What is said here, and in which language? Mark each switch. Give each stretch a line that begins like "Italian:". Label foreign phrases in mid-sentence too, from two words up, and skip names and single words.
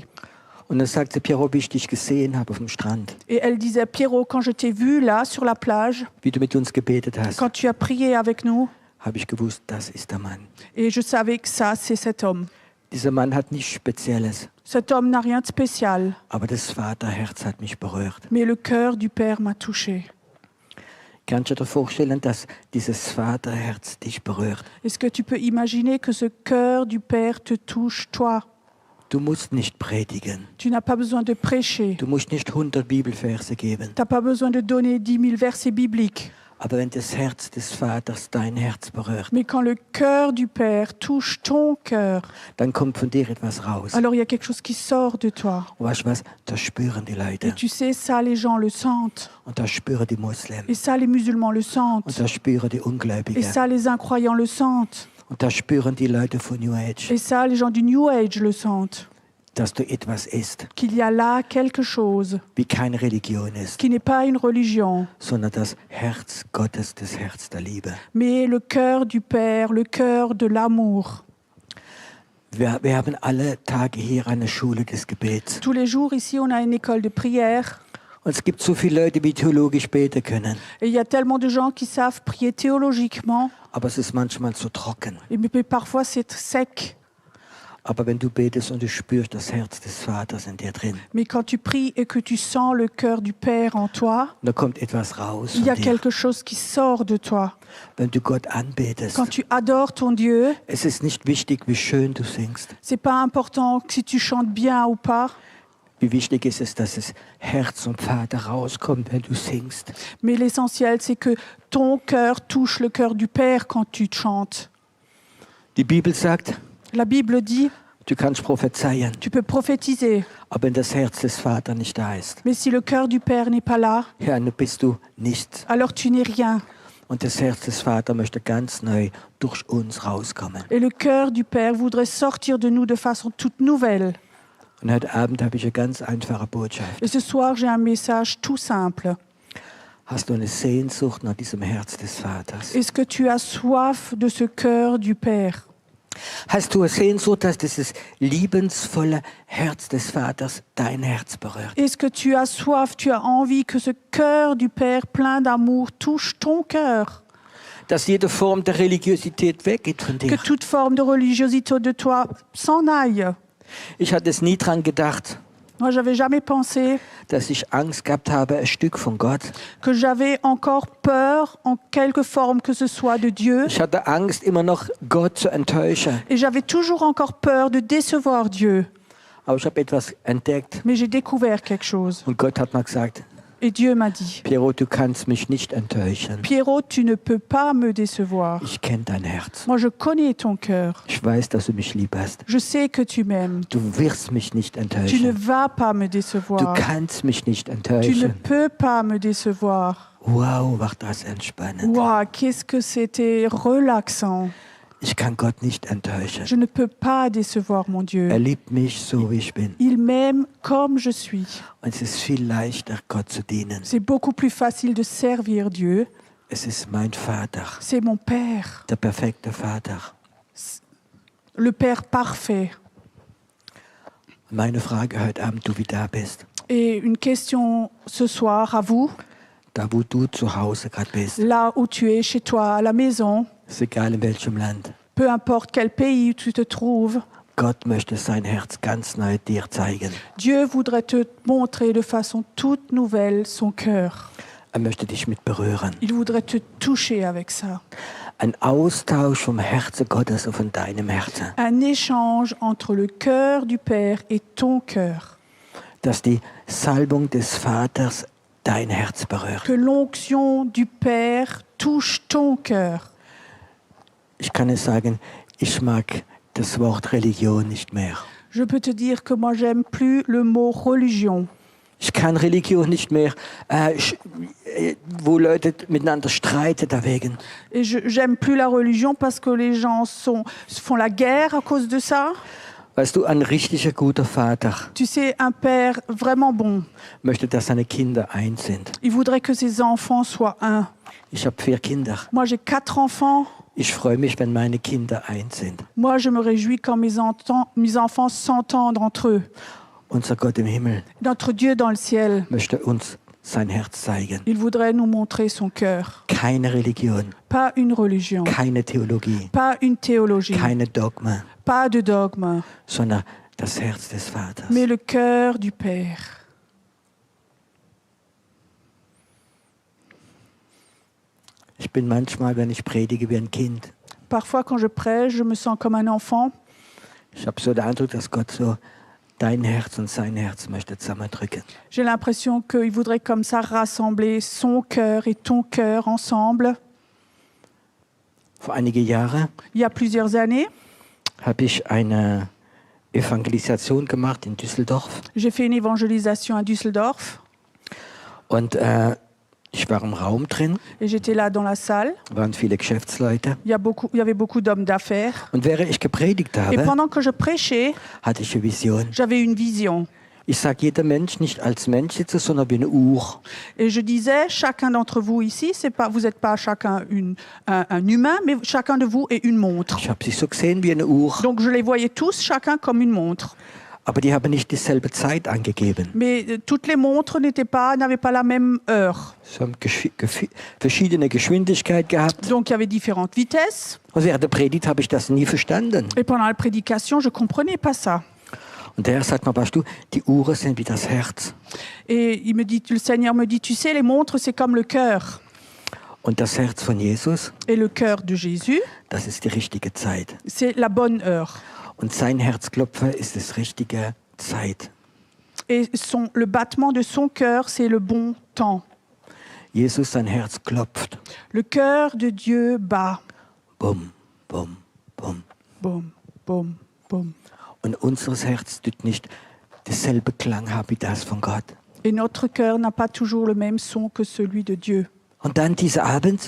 German: Und dann sagt sie, Piero, wie ich dich gesehen habe auf dem Strand,
French: Et elle disait, Pierrot, quand je t'ai vu là, sur la plage,
German: wie du mit uns gebetet hast,
French: quand tu as prié avec nous,
German: habe ich gewusst, das ist der Mann.
French: et je savais que ça, c'est cet homme.
German: Dieser Mann hat nichts Spezielles,
French: Cet homme n'a rien de spécial,
German: aber das Vaterherz hat mich berührt.
French: mais le cœur du Père m'a touché.
German: Kannst du dir vorstellen, dass dieses Vaterherz dich berührt?
French: Est-ce que tu peux imaginer que ce cœur du Père te touche, toi?
German: Du musst nicht predigen.
French: Tu n'as pas besoin de prêcher.
German: Du musst nicht 100 Bibelverse geben.
French: Tu n'as pas besoin de donner 10 000 versets bibliques.
German: Aber wenn das Herz des Vaters dein Herz berührt,
French: Mais quand le cœur du Père touche ton cœur,
German: dann kommt von dir etwas raus.
French: alors il y a quelque chose qui sort de toi.
German: Und weißt du was? Das spüren die
French: Et
German: Leute.
French: tu sais, ça, les gens le sentent.
German: Und das spüren die Muslimen.
French: Et ça, les musulmans le
German: Und
French: sentent.
German: das spüren die
French: Et
German: Ungläubigen.
French: ça, les incroyants le sentent.
German: Und das spüren die Leute von New Age.
French: Et ça, les gens du New Age le sentent.
German: dass du etwas isst,
French: qu'il y a là quelque chose
German: wie keine Religion ist,
French: qui n'est pas une religion,
German: sondern das Herz Gottes, das Herz der Liebe.
French: mais le cœur du Père, le cœur de l'amour.
German: Wir haben alle Tage hier eine Schule des Gebets.
French: Tous les jours, ici, on a une école de prière.
German: Und es gibt so viele Leute, die theologisch beten können.
French: Et il y a tellement de gens qui savent prier théologiquement,
German: Aber es ist manchmal so trocken.
French: mais parfois c'est sec.
German: Aber wenn du betest und du spürst das Herz des Vaters in dir drin,
French: Mais quand tu pries et que tu sens le cœur du Père en toi,
German: da kommt etwas raus
French: il y
German: von
French: a
German: dir.
French: quelque chose qui sort de toi.
German: Wenn du Gott anbetest,
French: Quand tu adores ton Dieu,
German: es ist nicht wichtig, wie schön du singst.
French: c'est pas important si tu chantes bien ou pas,
German: Wie wichtig ist es, dass das Herz und Vater rauskommt, wenn du singst.
French: mais l'essentiel c'est que ton cœur touche le cœur du Père quand tu chantes.
German: Die Bibel sagt,
French: La Bible dit,
German: du kannst prophezeien,
French: tu peux prophétiser,
German: aber wenn das Herz des Vaters nicht da ist,
French: mais si le cœur du Père n'est pas là,
German: ja, dann bist du nichts.
French: alors tu n'es rien.
German: Und das Herz des Vaters möchte ganz neu durch uns rauskommen.
French: Et le cœur du Père voudrait sortir de nous de façon toute nouvelle.
German: Und heute Abend habe ich eine ganz einfache Botschaft.
French: Et ce soir, j'ai un message tout simple.
German: Hast du eine Sehnsucht nach diesem Herz des Vaters?
French: Est-ce que tu as soif de ce cœur du Père?
German: Hast du eine Sehnsucht, dass dieses liebensvolle Herz des Vaters dein Herz berührt?
French: Est-ce que tu as soif, tu as envie que ce cœur du Père plein d'amour touche ton cœur?
German: Dass jede Form der Religiosität weggeht von
French: Que
German: dir?
French: toute forme de religiosité de toi s'en aille.
German: Ich hatte es nie dran gedacht,
French: Moi, j'avais jamais pensé
German: dass ich Angst gehabt habe, ein Stück von Gott.
French: que j'avais encore peur, en quelque forme que ce soit, de Dieu.
German: Ich hatte Angst, immer noch Gott zu enttäuschen.
French: Et j'avais toujours encore peur de décevoir Dieu.
German: Aber ich habe etwas entdeckt
French: Mais j'ai découvert quelque chose.
German: und Gott hat mir gesagt,
French: Et Dieu m'a dit,
German: Piero, du kannst mich nicht enttäuschen.
French: Pierrot, tu ne peux pas me décevoir.
German: Ich kenne dein Herz.
French: Moi, je connais ton cœur.
German: Ich weiß, dass du mich lieb hast.
French: Je sais que tu m'aimes.
German: Du wirst mich nicht
French: Tu ne
German: enttäuschen.
French: vas pas me
German: Du
French: décevoir.
German: kannst mich nicht
French: Tu ne
German: enttäuschen.
French: peux pas me décevoir.
German: Wow, war das entspannend.
French: Waouh, qu'est-ce que c'était relaxant.
German: Ich kann Gott nicht enttäuschen.
French: Je ne peux pas décevoir mon Dieu.
German: Liebt mich so, wie ich bin.
French: Il m'aime comme je suis.
German: Und es ist viel leichter, Gott zu dienen.
French: C'est beaucoup plus facile de servir Dieu.
German: Es ist mein Vater,
French: C'est mon Père,
German: der perfekte Vater.
French: le Père parfait.
German: Meine Frage heute Abend, du wie da bist,
French: Et une question ce soir à vous,
German: da wo du zu Hause gerade bist,
French: là où tu es, chez toi, à la maison,
German: ist egal in welchem Land,
French: peu importe quel pays tu te trouves,
German: Gott möchte sein Herz ganz neu dir zeigen.
French: Dieu voudrait te montrer de façon toute nouvelle son cœur.
German: Möchte dich mit berühren.
French: Il voudrait te toucher avec ça.
German: Ein Austausch vom Herzen Gottes und von deinem Herzen.
French: Un échange entre le cœur du Père et ton cœur.
German: Dass die Salbung des Vaters dein Herz berührt.
French: Que l'onction du Père touche ton cœur.
German: Ich kann es sagen, ich mag das Wort Religion nicht mehr.
French: Je peux te dire que moi, j'aime plus le mot religion.
German: Ich kann Religion nicht mehr, wo Leute miteinander streiten deswegen.
French: Et j'aime plus la religion parce que les gens font la guerre à cause de ça.
German: Weißt du, ein richtiger guter Vater
French: Tu sais, un père vraiment bon,
German: möchte, dass seine Kinder eins sind.
French: il voudrait que ses enfants soient un.
German: Ich habe 4 Kinder.
French: Moi, j'ai 4 enfants.
German: Ich freue mich, wenn meine Kinder eins sind.
French: Moi, je me réjouis quand mes enfants s'entendent entre eux.
German: Unser Gott im Himmel
French: Notre Dieu dans le ciel,
German: möchte uns sein Herz zeigen.
French: il voudrait nous montrer son cœur.
German: Keine Religion,
French: Pas une religion,
German: keine Theologie,
French: pas une théologie,
German: keine Dogma,
French: pas de dogme,
German: sondern das Herz des Vaters.
French: mais le cœur du Père.
German: Ich bin manchmal, wenn ich predige, wie ein Kind.
French: Parfois, quand je prêche, je me sens comme un enfant.
German: Ich habe so den Eindruck, dass Gott so dein Herz und sein Herz möchte zusammendrücken.
French: J'ai l'impression qu'il voudrait comme ça rassembler son cœur et ton cœur ensemble.
German: Vor einige Jahre
French: Il y a plusieurs années,
German: habe ich eine Evangelisation gemacht in Düsseldorf.
French: j'ai fait une évangélisation à Düsseldorf.
German: Und Ich war im Raum drin,
French: et j'étais là dans la salle.
German: waren viele Geschäftsleute.
French: Il y avait beaucoup d'hommes d'affaires.
German: Und während ich gepredigt
French: Et
German: habe,
French: pendant que je prêchais,
German: hatte ich eine Vision.
French: j'avais une vision.
German: Ich sage jeder Mensch nicht als Mensch sitzen, sondern wie eine Uhr.
French: Et je disais, chacun d'entre vous ici, vous n'êtes pas chacun un humain, mais chacun de vous est une montre.
German: Ich habe sie so gesehen wie eine Uhr,
French: Donc je les voyais tous, chacun comme une montre.
German: aber die haben nicht dieselbe Zeit angegeben.
French: Mais toutes les montres n'avaient pas la même heure.
German: Sie haben verschiedene Geschwindigkeit gehabt.
French: Donc il y avait différentes vitesses.
German: Und während der Predigt habe ich das nie verstanden.
French: Et pendant la prédication, je ne comprenais pas ça.
German: Und der Herr sagt mir, weißt du, die Uhren sind wie das Herz.
French: Et le Seigneur me dit, tu sais, les montres, c'est comme le cœur.
German: Und das Herz von Jesus,
French: Et le cœur de Jésus,
German: das ist die richtige Zeit.
French: c'est la bonne heure.
German: Und sein Herzklopfer ist das richtige Zeit.
French: Et le battement de son cœur, c'est le bon temps.
German: Jesus, sein Herz klopft.
French: Le cœur de Dieu bat.
German: Bum, bum, bum.
French: Boum, boum, boum.
German: Und unseres Herz tut nicht dasselbe Klang haben wie das von Gott.
French: Et notre cœur n'a pas toujours le même son que celui de Dieu.
German: Und dann dieser Abend